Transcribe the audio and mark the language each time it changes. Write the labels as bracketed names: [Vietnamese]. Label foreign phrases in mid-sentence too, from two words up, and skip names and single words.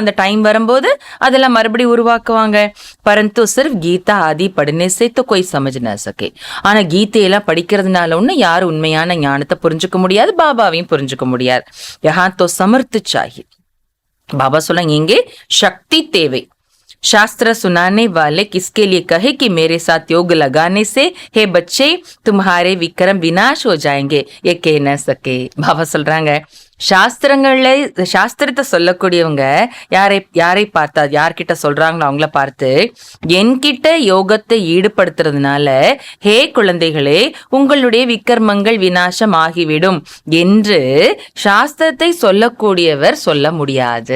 [Tamil] அந்த டைம் வரும்போது அதெல்லாம் மறுபடியும் உருவாக்குவாங்க. [Hindi] परंतु सिर्फ़ गीता आदि पढ़ने से तो कोई समझ न सके. [Tamil] ஆனா கீதையெல்லாம் படிக்கிறதுனால ஒண்ணு யாரும் உண்மையான ஞானத்தை புரிஞ்சுக்க முடியாது, பாபாவையும் புரிஞ்சுக்க முடியாது. [Hindi] यहाँ तो समर्थ चाहिए. [Tamil] பாபா சொல்றாங்க இங்கே சக்தி தேவை. [Hindi] शास्त्र सुनाने वाले किसके लिए कहे कि मेरे साथ योग लगाने से हे बच्चे तुम्हारे विक्रम विनाश हो जाएंगे, ये कह न सके. [Tamil] பாபா சொல்றாங்க சாஸ்திரங்கள்ல சாஸ்திரத்தை சொல்லக்கூடியவங்க யாரை பார்த்தா, யார்கிட்ட சொல்றாங்களோ அவங்கள பார்த்து என்கிட்ட யோகத்தை ஈடுபடுத்துறதுனால ஹே குழந்தைகளே உங்களுடைய விக்கர்மங்கள் விநாசம் ஆகிவிடும் என்று சாஸ்திரத்தை சொல்லக்கூடியவர் சொல்ல முடியாது.